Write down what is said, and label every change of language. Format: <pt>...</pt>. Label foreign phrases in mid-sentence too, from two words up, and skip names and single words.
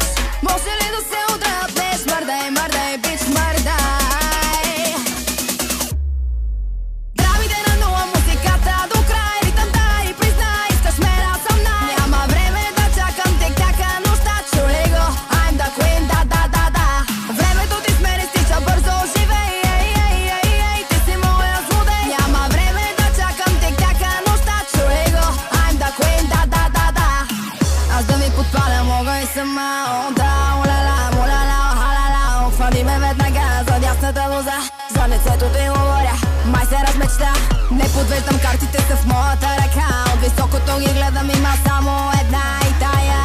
<bg>Може ли да се отдръпнеш? Мърдай, бич, мърдай. Драмите на нула, музиката до край. Ритъмта и признай, искаш ме да съм най. Няма време да чакам тик-така нощта. Чули го,</bg> <en>I'm the queen,</en> <bg>да. Времето ти с мен изтича бързо, живей, ей, ти си моя злодей. Няма време да чакам тик-така нощта. Чули го,</bg> <en>I'm the queen,</en> <bg>да. Аз да ми подпаля мога и сама. О, да, улала, халала. Обхвани ме веднага за дясната лоза. За лицето ти говоря, май се размечта. Не подвеждам, картите са в моята ръка. От високото ги гледам, има само една и тая.</bg>